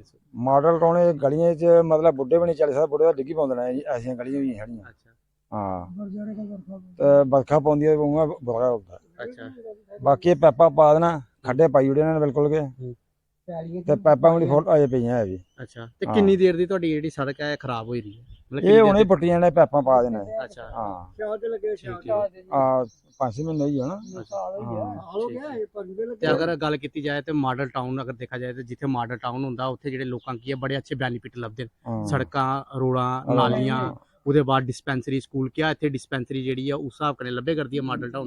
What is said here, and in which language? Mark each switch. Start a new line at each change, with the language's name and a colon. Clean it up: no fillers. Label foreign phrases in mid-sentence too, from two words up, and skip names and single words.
Punjabi: ਮਾਡਲ ਟਾਊਨ ਗਲੀਆਂ ਚ ਮਤਲਬ ਬੁੱਢੇ ਭੀ ਨਹੀਂ ਚਲੀ ਸਕਦੇ, ਬੁੱਢੇ ਤਾਂ ਡਿੱਗੀ ਪੌਂਦੇ ਨੇ, ਐਸੀਆਂ ਗਲੀਆਂ ਹੋਈ ਸਾਢੀਆਂ। अच्छा ਹਾਂ, ਤੇ ਬਰਖਾ ਪੌਂਦੀ ਹੈ ਉਆਂ ਬੁਰਾ ਹੋਂਦਾ। अच्छा, ਬਾਕੀ ਪੈਪਾਂ ਪਾ ਦੇਣਾ, ਖੱਡੇ ਪਾਈ ਓੜੇ ਨੇ ਬਿਲਕੁਲ ਗੈ, ਤੇ ਪੈਪਾਂ ਬੜੀ ਫੁੱਲ ਅਜੇ ਪੇਈਆਂ ਹੈ ਭੀ। ਅੱਛਾ, ਤੇ ਕਿੰਨੀ ਦੇਰ ਦੀ ਤੁਹਾਡੀ ਜਿਹੜੀ ਸੜਕ ਹੈ ਖ਼ਰਾਬ ਹੋਈ ਦੀ ਹੈ? ਇਹ ਹੁਣੇ ਪੱਟੀਆਂ ਨੇ, ਪੈਪਾਂ ਪਾ ਦੇਣਾ। अच्छा ਹਾਂ
Hindi: ठीक है।
Punjabi: 5 ਮਹੀਨੇ ਹੀ ਹੋਣਾ। ਤੇ ਅਗਰ ਗੱਲ ਕੀਤੀ ਜਾਏ ਤੇ ਮਾਡਲ ਟਾਊਨ ਅਗਰ ਦੇਖਿਆ ਜਾਏ ਤੇ ਜਿੱਥੇ ਮਾਡਲ ਟਾਊਨ ਹੁੰਦਾ ਉੱਥੇ ਜਿਹੜੇ ਲੋਕਾਂ ਕੀ ਹੈ ਬੜੇ ਅੱਛੇ ਬੈਨੀਫਿਟ ਲੱਭਦੇ ਨੇ, ਸੜਕਾਂ ਰੋਡਾਂ ਨਾਲੀਆਂ, ਉਹਦੇ ਬਾਅਦ ਡਿਸਪੈਂਸਰੀ ਸਕੂਲ ਕਿਆ ਇੱਥੇ ਡਿਸਪੈਂਸਰੀ ਜਿਹੜੀ ਆ ਉਸ ਹਿਸਾਬ ਕਨੇ ਲੱਭੇ ਕਰਦੀ ਹੈ ਮਾਡਲ ਟਾਊਨ?